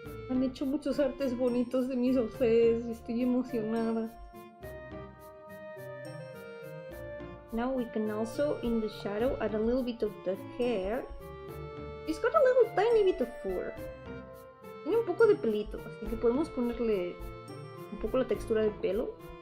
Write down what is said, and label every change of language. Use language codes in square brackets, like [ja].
[es] Han hecho muchos artes bonitos de mis OCs y estoy emocionada. [en] Now we can also, in the shadow, add a little bit of the hair. He's got a little tiny bit of fur. [es] Tiene un poco de pelito, así que podemos ponerle un poco la textura del pelo.